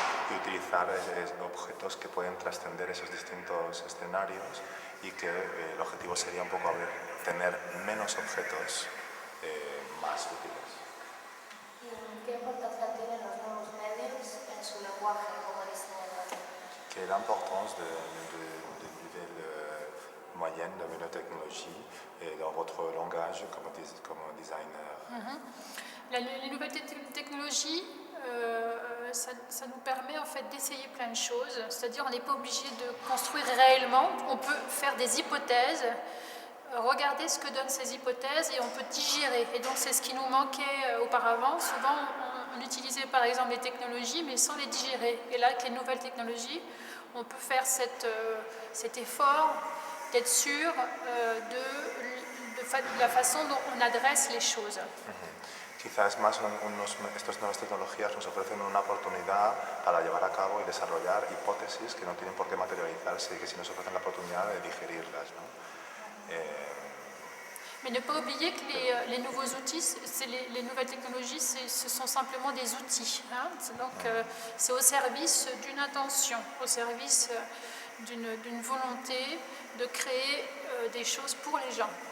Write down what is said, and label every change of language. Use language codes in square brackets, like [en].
[es] Y utilizar objetos que pueden trascender esos distintos escenarios y que el objetivo sería un poco tener menos objetos más útiles. ¿Qué importancia tienen los nuevos medios en su lenguaje como diseñador? [fr] Quelle est l'importance de nouvelles moyennes, de nouvelles technologies dans votre langage comme designer? Les nouvelles technologies, ça nous permet en fait d'essayer plein de choses, c'est-à-dire on n'est pas obligé de construire réellement, on peut faire des hypothèses, regarder ce que donnent ces hypothèses et on peut digérer. Et donc c'est ce qui nous manquait auparavant. Souvent on utilisait par exemple les technologies mais sans les digérer. Et là avec les nouvelles technologies, on peut faire cet effort d'être sûr de la façon dont on adresse les choses. [es] Quizás más estas nuevas tecnologías nos ofrecen una oportunidad para llevar a cabo y desarrollar hipótesis que no tienen por qué materializarse y que sí nos ofrecen la oportunidad de digerirlas, ¿no? [fr] Mais ne pas oublier que les nouveaux outils, les nouvelles technologies, ce sont simplement des outils. Hein? Donc c'est au service d'une intention, au service d'une volonté de créer des choses pour les gens.